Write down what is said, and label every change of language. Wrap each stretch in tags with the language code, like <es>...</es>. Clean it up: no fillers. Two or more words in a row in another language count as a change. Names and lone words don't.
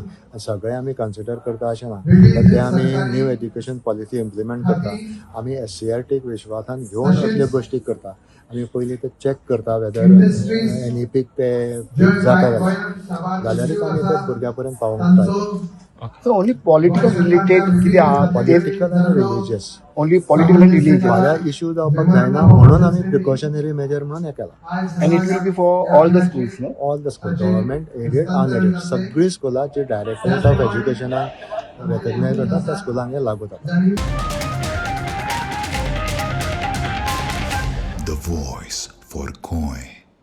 <kok>सगळें आमी कन्सिडर करता अशें ना. ते आमी न्यू एज्युकेशन पॉलिसी इम्प्लिमेंट करता. आमी SCRTक विश्वासान घेवन असल्यो गोश्टी करता. आमी पयलीं ते चॅक करता वेदर NEPक ते जाता जाल्यारूच आमी ते भुरग्यां पर्यंत पावोवंक शकता.</kok> <en>So only political related</en> <kok>कितें आहा पॉलिटिकल आनी रिलिजियस.</kok> <en>only political and religious</en> <kok>फाल्यां इश्यू जावपाक जायना म्हणून आमी प्रिकॉशनरी मेजर म्हणून हें केलां.</kok> <en>and it will be for all the schools, no? all the school government aided unaided</en> <kok>सगळीं स्कुलां जी डायरेक्टरेट ऑफ एज्युकेशनाक रेकग्नायज जाता त्या स्कुलांक हें लागू जाता.</kok> <en>The voice for Coin.</en>